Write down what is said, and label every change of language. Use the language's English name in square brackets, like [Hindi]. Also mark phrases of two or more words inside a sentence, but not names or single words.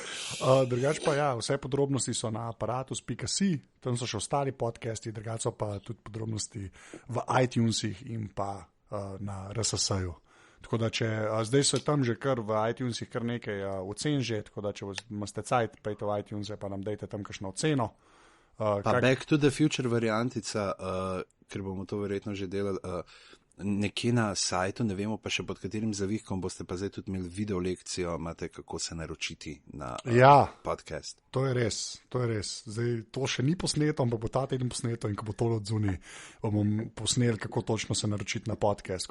[Slovenian] Drugač pa vse podrobnosti so na aparatus.si, tam so še ostali podcasti, drugač so pa tudi podrobnosti v iTunesih in pa na RSS-ju. Tako da, zdaj so tam že kar v iTunesih kar nekaj ocen že, tako da, če imate cajt, pejte v iTunes, pa nam dejte tam kakšno oceno. Back to the Future variantica, ker bomo to verjetno že delali, nekje na sajtu, ne vemo pa še pod katerim zavihkom, boste pa zdaj tudi imeli video lekcijo, imate kako se naročiti na podcast. To je res. Zdaj, to še ni posneto, ampak bo ta teden posneto in ko bo to odzuni, bomo posneli, kako točno se naročiti na podcast.